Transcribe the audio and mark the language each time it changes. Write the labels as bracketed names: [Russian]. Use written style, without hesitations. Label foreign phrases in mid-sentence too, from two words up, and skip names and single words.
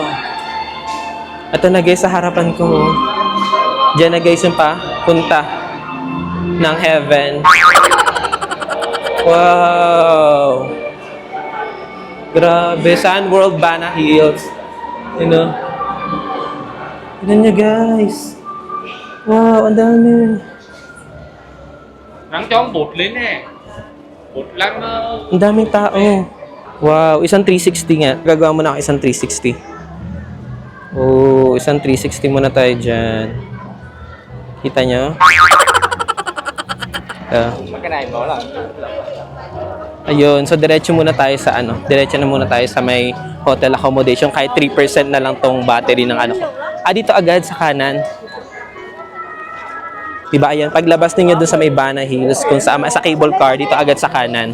[Filipino] Ito na guys sa harapan ko. Diyan na guys yung punta ng heaven. Wow! Grabe, Sun World Bana Hills. [English] You know? [Filipino] Tignan niya guys. Wow, ang dami. [Vietnamese] Nắng cho bột lên nè. Bột lăn [Filipino] Ang daming tao. Wow, isang 360 nga. Gagawa mo na ako isang 360. Oh, isang 360 muna tayo dyan. Kita nyo? [Vietnamese] cái này bỏ là [Filipino] Ayun, so diretso muna tayo sa ano. Diretso na muna tayo sa may [English] hotel accommodation. [Filipino] Kahit 3% na lang tong battery ng ano ko. Dito agad sa kanan. Diba, ayan. Paglabas ninyo dun sa may Bana Hills, kung sa [English] cable car, [Filipino] dito agad sa kanan.